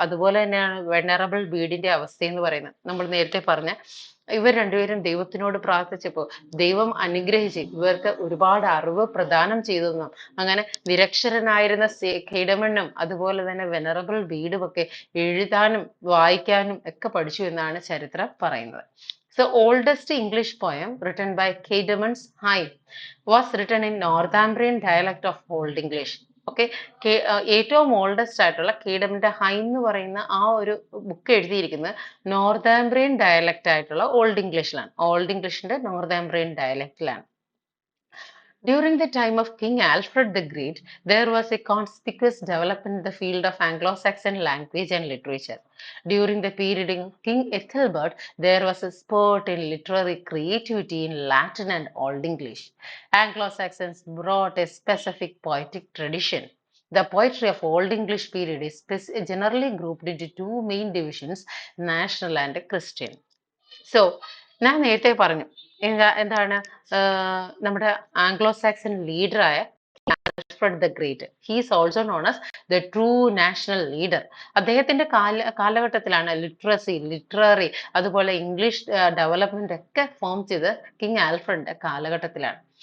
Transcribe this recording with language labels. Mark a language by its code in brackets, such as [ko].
[ml] അതുപോലെ തന്നെയാണ് വെനറബിൾ ബീഡിന്റെ അവസ്ഥ എന്ന് പറയുന്നത്. നമ്മൾ നേരത്തെ പറഞ്ഞ ഇവർ രണ്ടുപേരും ദൈവത്തിനോട് പ്രാർത്ഥിച്ചപ്പോൾ ദൈവം അനുഗ്രഹിച്ച് ഇവർക്ക് ഒരുപാട് അറിവ് പ്രദാനം ചെയ്തെന്നും അങ്ങനെ നിരക്ഷരനായിരുന്ന കെയ്ഡമണ്ണും അതുപോലെ തന്നെ വെനറബിൾ ബീഡും ഒക്കെ എഴുതാനും വായിക്കാനും ഒക്കെ പഠിച്ചു എന്നാണ് ചരിത്രം പറയുന്നത്. [en] So oldest English poem written by Caedmon's Hymn was written in Northumbrian dialect of Old English. [ml] Okay, ഏറ്റവും ഓൾഡസ്റ്റ് ആയിട്ടുള്ള കെയ്ഡമന്റെ ഹൈൻ എന്ന് പറയുന്ന ആ ഒരു ബുക്ക് എഴുതിയിരിക്കുന്നത് നോർത്താംബ്രിയൻ ഡയലക്റ്റ് ആയിട്ടുള്ള ഓൾഡ് ഇംഗ്ലീഷിലാണ്. Old ഇംഗ്ലീഷിന്റെ നോർത്താംബ്രിയൻ ഡയലക്റ്റിലാണ്. [en] During the time of King Alfred the Great, there was a conspicuous development in the field of Anglo-Saxon language and literature. During the period of King Ethelbert, there was a spurt in literary creativity in Latin and Old English. Anglo-Saxons brought a specific poetic tradition. The poetry of Old English period is generally grouped into two main divisions, national and Christian. [ml] So ഞാൻ നേരത്തെ പറഞ്ഞു എന്താണ് നമ്മുടെ Anglo Saxon ലീഡറായ Alfred the great, [en] He's also known as the true national leader. [ml] അദ്ദേഹത്തിന്റെ കാലഘട്ടത്തിലാണ് literary അതുപോലെ English development ഒക്കെ form ചെയ്ത് കിങ് ആൽഫ്രഡിന്റെ കാലഘട്ടത്തിലാണ്.